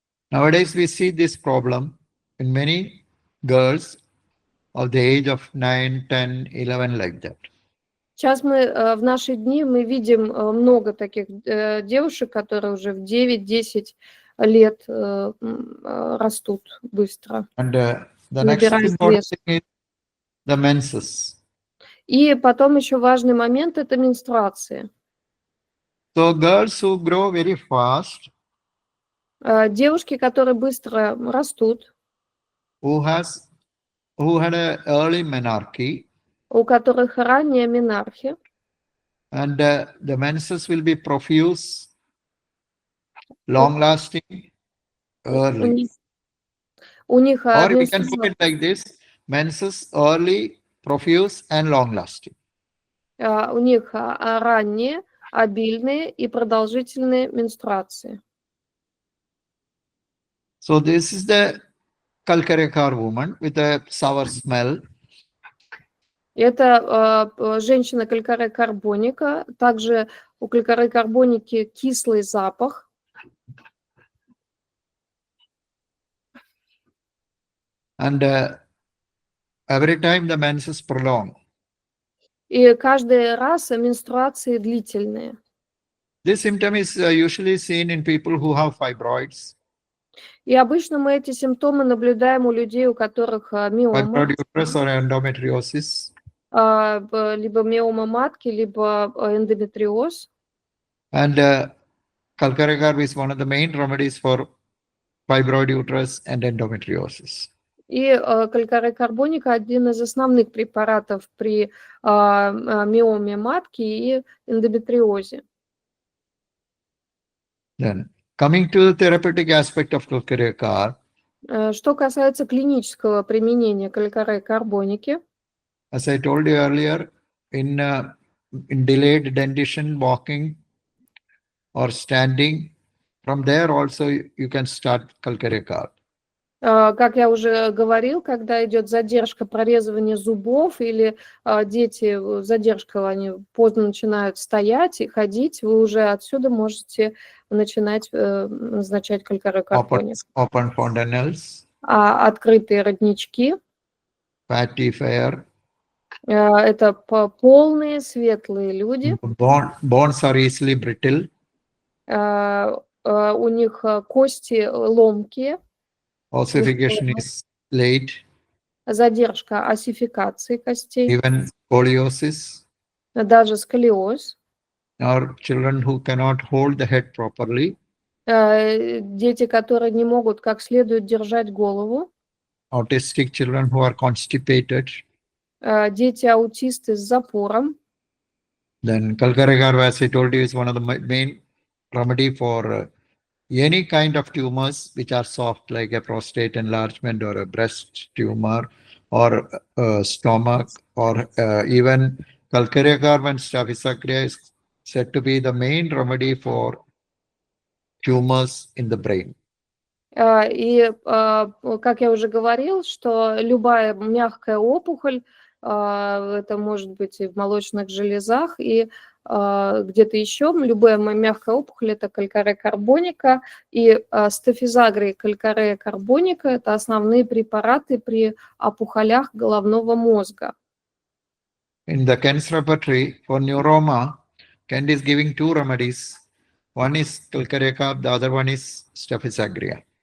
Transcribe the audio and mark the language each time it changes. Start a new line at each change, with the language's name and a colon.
English: Nowadays, we see this problem in many girls of the age of 9, 10, 11, like that.
Russian: Сейчас в наши дни мы видим много таких девушек, которые уже в 9-10 лет растут быстро.
English: And the next important thing is the menses.
Russian: И потом еще важный момент – это менструации.
English: So girls who grow very fast,
Russian: Девушки, которые быстро растут,
English: who had an early menarche,
Russian: у которых ранняя менархия,
English: and the menses will be profuse, long-lasting, early.
Russian: у них
English: Or we can put it like this: menses early, profuse, and long-lasting.
Russian: у них ранние, обильные и продолжительные менструации.
English: So this is the Calcarea carb woman with a sour smell.
Russian: Это женщина калькарея карбоника. Также у калькареи карбоники кислый запах.
English: And every time the menses prolong.
Russian: И каждый раз менструации длительные.
English: This symptom is usually seen in people who have fibroids.
Russian: И обычно мы эти симптомы наблюдаем у людей, у которых миома,
English: Fibroid uterus or endometriosis.
Russian: либо миома матки, либо эндометриоз.
English: And Calcarea carb is one of the main remedies for fibroid uterus and endometriosis.
Russian: И калькарея карбоника один из основных препаратов при миоме матки и эндометриозе.
English: Then Coming to the therapeutic aspect of Kalkare carb,
Russian: Что касается клинического применения калькарея карбоники,
English: as I told you earlier, in delayed dentition, walking or standing, from there also you can start Kalkare carb.
Russian: как я уже говорил, когда идет задержка прорезывания зубов или дети, задержка, они поздно начинают стоять и ходить, вы уже отсюда можете начинать назначать калькарея карбоник.
English: Open fontanelles,
Russian: Открытые роднички,
English: fatty fair,
Russian: это полные светлые люди,
English: bones are easily brittle,
Russian: у них кости ломкие,
English: ossification is late,
Russian: задержка осификации костей,
English: even scoliosis,
Russian: даже сколиоз,
English: or children who cannot hold the head properly,
Russian: дети, которые не могут как следует держать голову,
English: autistic children who are constipated.
Russian: дети-аутисты с запором.
English: Then Kalkare carb, as I told you, is one of the main remedy for any kind of tumors which are soft, like a prostate enlargement or a breast tumor or stomach, or even Kalkare carb and Staphylococcus is said to be the main remedy for tumors in the brain.
Russian: И, как я уже говорил, что любая мягкая опухоль, это может быть и в молочных железах, и где-то еще, любая мягкая опухоль – это калькарея карбоника, и стафизагрия и калькарея карбоника – это основные препараты при опухолях головного мозга.
English: In the Kent's repertory for neuroma, Kent is giving two remedies. One is Kalkare carb, the other one is Staphylococcus.